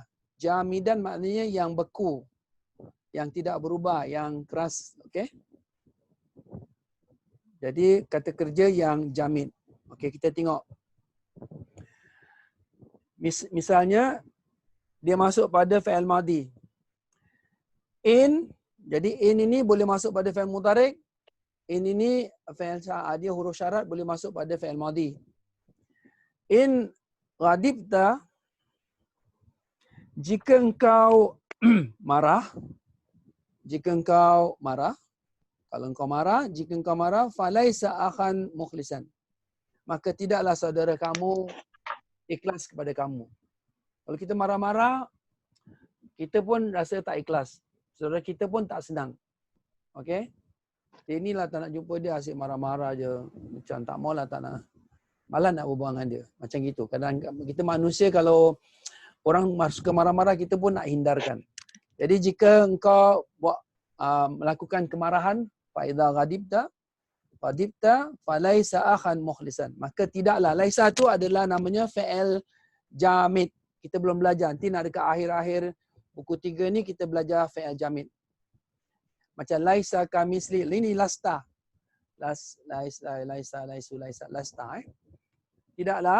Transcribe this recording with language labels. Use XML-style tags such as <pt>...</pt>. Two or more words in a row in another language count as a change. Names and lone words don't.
<ms>Jamidan maknanya yang beku, yang tidak berubah, yang keras. Okey. Jadi kata kerja yang jamid. Okey, kita tengok. Misalnya dia masuk pada</ms> <ar>فعل ماضي.</ar> <ms>In, jadi in ini boleh masuk pada</ms> <ar>فعل مضارع'.</ar> <ms>In ini fi'il dia huruf syarat boleh masuk pada</ms> <ar>فعل ماضي. إن غضبت,</ar> <ms>jika engkau marah, jika engkau marah, kalau engkau marah, jika engkau marah,</ms> <ar>فليس أخاك مخلصا,</ar> <ms>maka tidaklah saudara kamu ikhlas kepada kamu. Kalau kita marah-marah, kita pun rasa tak ikhlas. Saudara kita pun tak senang. Okey? Inilah tak nak jumpa dia, asyik marah-marah je. Macam tak maulah, tak nak. Malah nak berbual dengan dia. Macam gitu. Kadang kita manusia kalau orang suka marah-marah, kita pun nak hindarkan. Jadi jika engkau buat melakukan kemarahan,</ms> <ar>فإذا غضبت فليس أخاك مخلصا,</ar> <ms>maka tidaklah. Laisa tu adalah namanya</ms> <ar>فعل جامد.</ar> <ms>Kita belum belajar. Nanti nak dekat akhir-akhir buku 3 ni kita belajar</ms> <ar>فعل جامد.</ar> <ms>Macam</ms> <ar>ليس كمثل,</ar> <ms>ini lasta. Lasta. Tidaklah.</ms>